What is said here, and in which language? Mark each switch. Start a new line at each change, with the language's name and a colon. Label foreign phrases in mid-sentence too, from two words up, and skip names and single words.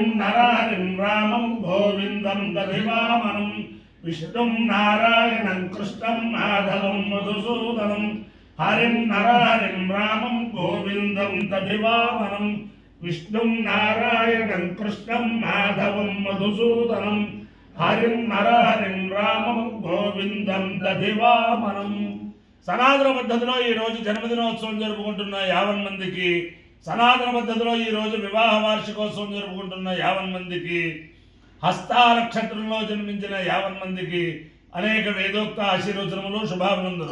Sanskrit: नरहरिं रामं गोविंदं दधिवामनं विष्णु नारायणं कृष्णं माधवं मधुसूदनं हरिं नरहरिं रामं गोविंदं दधिवामनं विष्णु नारायणं कृष्णं माधवं मधुसूदनं हरिं नरहरिं रामं गोविंदं दधिवामनं
Telugu: సనాతన పద్ధతిలో ఈ రోజు జన్మదినోత్సవం జరుపుకుంటున్న 50 మందికి సనాతన పద్ధతిలో ఈ రోజు వివాహ వార్షికోత్సవం జరుపుకుంటున్న 50 మందికి హస్త నక్షత్రంలో జన్మించిన 50 మందికి అనేక వేదోక్త ఆశీర్వచనములు శుభాభినందనలు.